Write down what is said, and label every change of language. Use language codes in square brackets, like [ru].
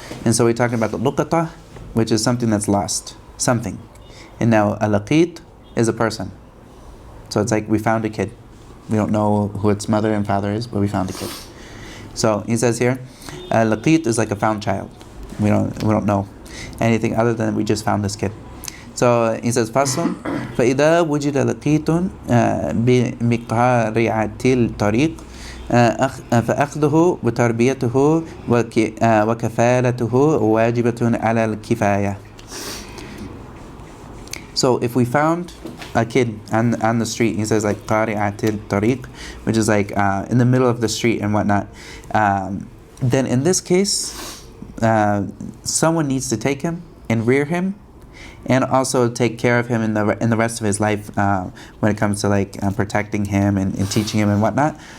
[en] And so we're talking about the luqata, which is something that's lost, something. And now a laqit is a person. So it's like we found a kid. We don't know who its mother and father is, but we found a kid. So he says here, Laqit is like a found child. We don't know anything other than we just found this kid. So he says, [ar] فصل فإذا وجد لقيط بمقارعة الطريق فأخذه وتربيته وكفالته واجبة على الكفاية. [en] So if we found a kid on the street, he says like [ar] قارعة الطريق, [en] which is like in the middle of the street and whatnot, then in this case, someone needs to take him and rear him, and also take care of him in the rest of his life when it comes to like protecting him and teaching him and whatnot.